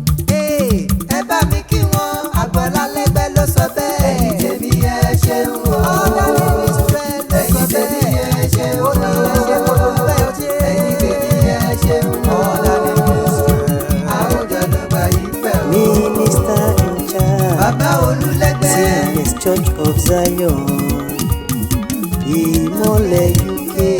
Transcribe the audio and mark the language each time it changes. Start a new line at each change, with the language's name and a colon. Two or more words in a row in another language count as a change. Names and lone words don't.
Yoruba: Hey, ẹ bá mi kí wọn, Agboola Lẹ́gbẹ́ ló sọ bẹ́ẹ̀. Ẹ̀yin tèmi ẹ ṣeun o. Ọlọ́run Israel ló sọ bẹ́ẹ̀. Ẹ̀yin tèmi ẹ ṣeun o. Ó ní ẹ ṣe mo dúpẹ́ o ṣe. Ẹ̀yin tèmi ẹ ṣeun o. Ọlọ́run Israel. Àwùjọ ló bá yín fẹ́ o.
English: Minister in charge. Bàbá Olúlẹ́gbẹ́. C N S Church of Zion.
Yoruba: Ìmọ̀lẹ̀ U K.